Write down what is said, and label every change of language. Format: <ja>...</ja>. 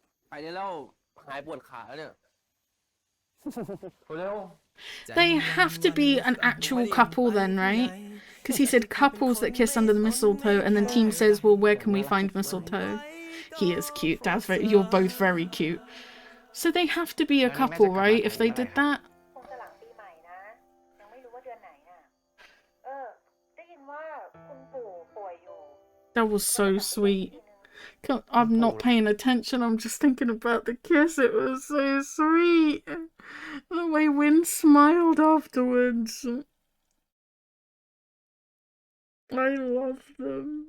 <th>ไปได้แล้วหายปวดขาแล้วเนี่ย เร็ว</th> <en>They have to be an actual couple then, right? Because he said couples that kiss under the mistletoe, and then team says, well, where can we find mistletoe? He is cute. That's very. You're both very cute. So they have to be a couple, right? If they did that.</en> <th>คงจะหลังปีใหม่นะ ยังไม่รู้ว่าเดือนไหนน่ะ ได้ยินว่าคุณปู่ป่วยอยู่</th> <en>That was so sweet. I'm not paying attention. I'm just thinking about the kiss. It was so sweet. The way Win smiled afterwards. I love them.</en>